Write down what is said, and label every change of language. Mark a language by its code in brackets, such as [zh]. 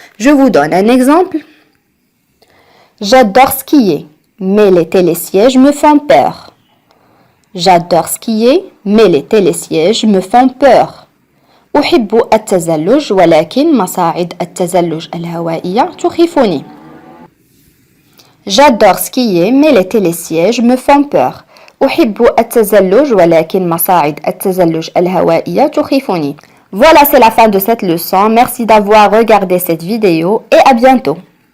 [fr] Je vous donne un exemple. J'adore skier, mais les télésièges me font peur. J'adore skier, mais les télésièges me font peur. [ar] أحب التزلج ولكن مصاعد التزلج الهوائية تخيفني. [fr] J'adore skier, mais les télésièges me font peur. [ar] أحب التزلج ولكن مصاعد التزلج الهوائية تخيفني. [fr] Voilà, c'est la fin de cette leçon. Merci d'avoir regardé cette vidéo et à bientôt.